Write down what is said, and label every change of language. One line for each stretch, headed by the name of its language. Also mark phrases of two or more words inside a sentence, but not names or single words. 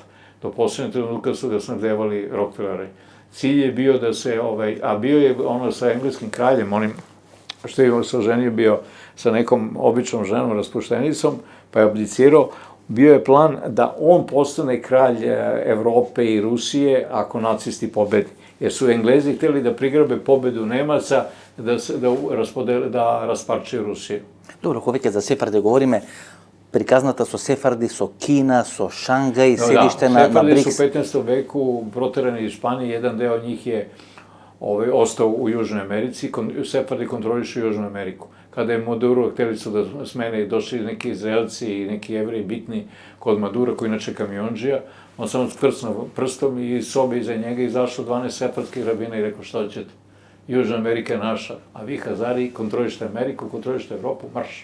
Serbian: Do poslednje trenutka su ga snabdevali Rockefelleri. Cilj je bio da se, a bio je ono sa engleskim kraljem, onim što je se oženio bio sa nekom običnom ženom, raspuštenicom, pa je abdicirao. Bio je plan da on postane kralj Evrope i Rusije ako nacisti pobedi. Jer su Englezi hteli da prigrabe pobedu Nemaca, da rasparčaju Rusiju. Dobro, ako već za Sefarde govorime,
Macedonian: prikazната со Сефарди, со Кина, со Шангај, седиште на БРИКС.
Serbian: Сефарди su u 15. veku proterani iz Španije, jedan deo njih je ostao u Južnoj Americi, Sefardi kontrolišu Južnu Ameriku. Kada je Maduro hteli su da smene, došli neki Izraelci i neki Jevreji bitni kod Madura, koji inače kamiondžija, on samo skrcnuo prstom i iz sobe iza njega izašlo 12 sefardskih rabina i rekao šta ćete, Južna Amerika je naša, a vi Hazari kontrolište Ameriku, kontrolište Evropu, marš.